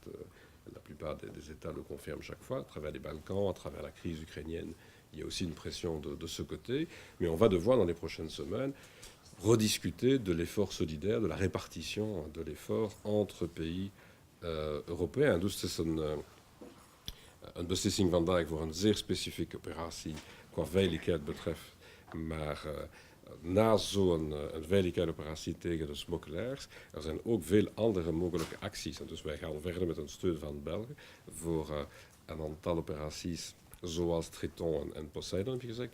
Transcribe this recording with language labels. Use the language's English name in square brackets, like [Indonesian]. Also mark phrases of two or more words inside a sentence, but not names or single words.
[French] La plupart des États le confirment chaque fois, à travers les Balkans, à travers la crise ukrainienne. Il y a aussi une pression de ce côté. Mais on va devoir, dans les prochaines semaines, rediscuter de l'effort solidaire, de la répartition de l'effort entre pays européen. [Dutch] Dus het is een beslissing vandaag voor een zeer specifieke operatie qua veiligheid betreft. Maar na zo'n veiligheidsoperatie tegen de smokkelaars, er zijn ook veel andere mogelijke acties. En dus wij gaan verder met een steun van België voor een aantal operaties zoals Triton en Poseidon, heb je gezegd.